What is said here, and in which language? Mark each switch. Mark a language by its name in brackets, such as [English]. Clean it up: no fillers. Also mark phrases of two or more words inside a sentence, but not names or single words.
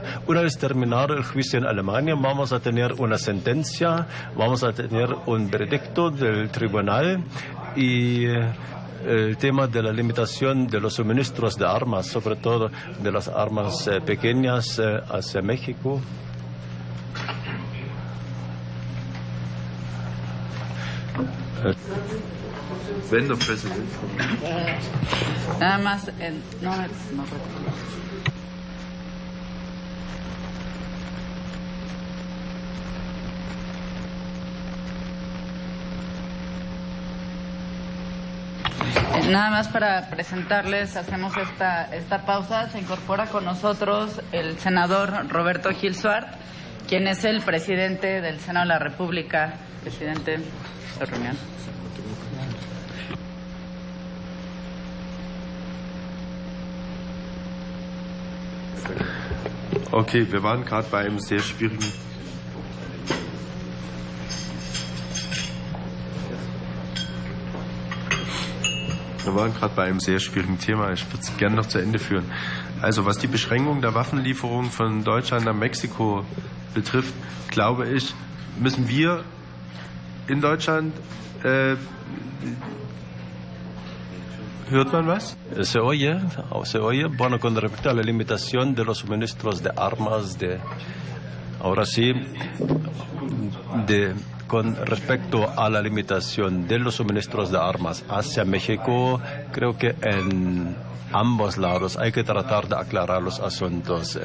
[Spanish] Una vez terminado el juicio en Alemania, vamos a tener una sentencia, vamos a tener un veredicto del tribunal. Y el tema de la limitación de los suministros de armas, sobre todo de las armas pequeñas hacia México. [German] Wenn der Präsident. [Spanish] Nada más, no. Nada más para presentarles, hacemos esta pausa. Se incorpora con nosotros el senador Roberto Gil Suart, quien es el presidente del Senado de la República. Presidente de la reunión. [German] Okay, wir waren gerade bei einem sehr schwierigen. Wir waren gerade bei einem sehr schwierigen Thema. Ich würde es gerne noch zu Ende führen. Also was die Beschränkung der Waffenlieferungen von Deutschland nach Mexiko betrifft, glaube ich, müssen wir in Deutschland... ¿Hört man was? [Spanish] Se oye. Bueno, con respecto a la limitación de los suministros de armas, ahora sí, con respecto a la limitación de los suministros de armas hacia México, creo que en ambos lados hay que tratar de aclarar los asuntos.